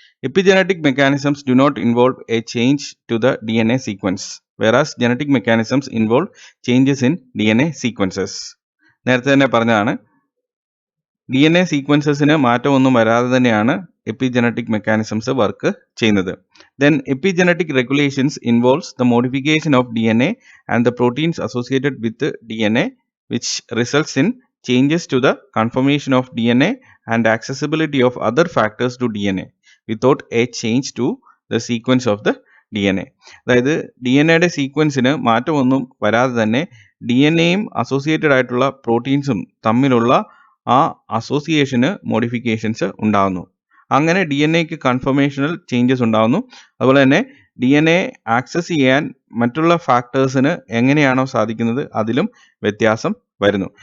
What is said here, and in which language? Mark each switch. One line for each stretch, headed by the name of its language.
English: Epigenetic mechanisms do not involve a change to the DNA sequence, whereas genetic mechanisms involve changes in DNA sequences.
Malayalam: നേരത്തെ തന്നെ പറഞ്ഞതാണ്, DNA സീക്വൻസസിന് മാറ്റമൊന്നും വരാതെ തന്നെയാണ് epigenetic mechanisms work ചെയ്യുന്നത്.
English: Then epigenetic regulations involves the modification of DNA and the proteins associated with the DNA, which results in changes to the conformation of DNA and accessibility of other factors to DNA without a change to the sequence of the DNA.
Malayalam: അതായത് DNA സീക്വൻസിന് മാറ്റമൊന്നും വരാതെ തന്നെ DNA-യും associated ആയിട്ടുള്ള പ്രോട്ടീൻസും തമ്മിലുള്ള ആ അസോസിയേഷന് modifications ഉണ്ടാകുന്നു. അങ്ങനെ DNA-ക്ക് conformational changes ഉണ്ടാകുന്നു. അതുപോലെ തന്നെ DNA ആക്സസ് ചെയ്യാൻ മറ്റുള്ള ഫാക്ടേഴ്സിന് എങ്ങനെയാണോ സാധിക്കുന്നത് അതിലും വ്യത്യാസം വരുന്നു.